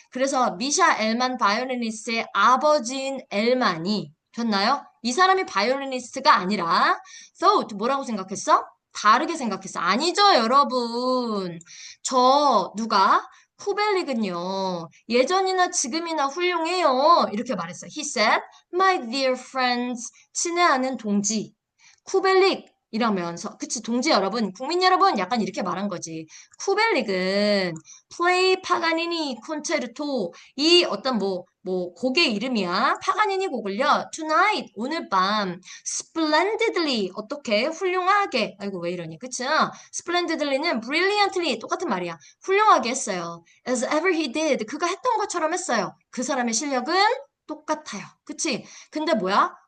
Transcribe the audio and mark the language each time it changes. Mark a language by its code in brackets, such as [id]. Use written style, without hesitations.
[ko] 그래서 미샤 엘만 바이올리니스트의 아버지인 엘만이 됐나요? 이 사람이 바이올리니스트가 아니라 thought 뭐라고 생각했어? 다르게 생각했어. 아니죠, 여러분. 누가? 쿠벨릭은요, 예전이나 지금이나 훌륭해요. 이렇게 말했어요. [en] He said, my dear friends, [ko] 친애하는 동지. 쿠벨릭 이러면서 그치 동지 여러분 국민 여러분 약간 이렇게 말한 거지 쿠벨릭은 플레이 파가니니 콘체르토 이 어떤 곡의 이름이야 파가니니 곡을요 tonight 오늘 밤 splendidly 어떻게 훌륭하게 아이고 왜 이러니 그치 splendidly는 brilliantly 똑같은 말이야 훌륭하게 했어요 [en] as ever he did [ko] 그가 했던 것처럼 했어요 그 사람의 실력은 똑같아요. 그치? 근데 뭐야?